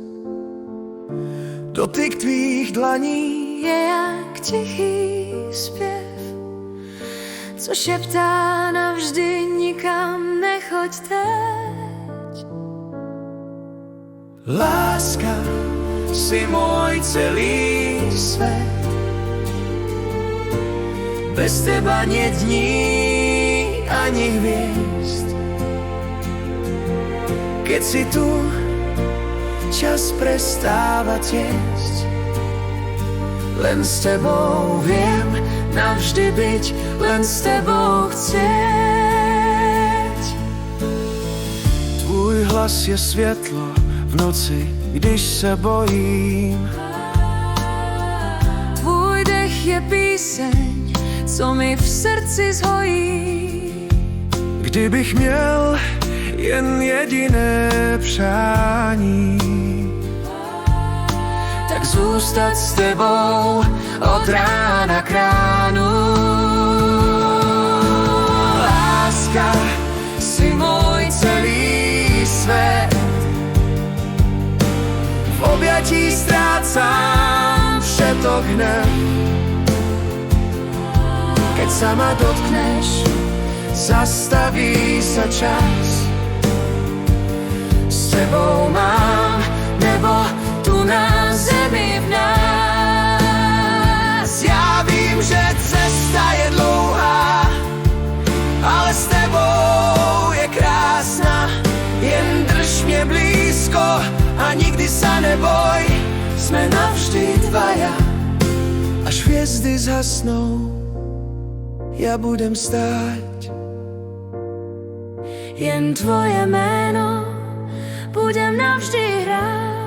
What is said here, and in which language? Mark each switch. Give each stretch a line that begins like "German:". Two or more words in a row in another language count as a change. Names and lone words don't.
Czech: Dotyk tvých dlaní je jak tichý zpěv, co šeptá navždy, nikam nechoď teď.
Slovak: Láska, si môj celý svet. Bez teba nie dní ani hviezd. Keď si tu, čas prestáva tiesť. Len s tebou viem navždy byť, len s tebou chcieť.
Czech: Tvůj hlas je světlo v noci, když se bojím. Tvůj dech je píseň, co mi v srdci zhojí. Kdybych měl jen jediné přání, tak zůstat s tebou od rána k ránu.
Slovak: Láska, si môj celý svet. V objatí strácam všetok hnev. Keď sa ma dotkneš, zastaví sa čas. S tebou mám nebo tu na zemi v nás.
Czech: Já vím, že cesta je dlouhá, ale s tebou je krásna. Jen drž mě blízko a nikdy
Slovak: sa neboj. Sme navždy dvaja, až hviezdy zhasnou, ja budem stáť.
Czech: Jen tvoje jméno budem navždy hrát.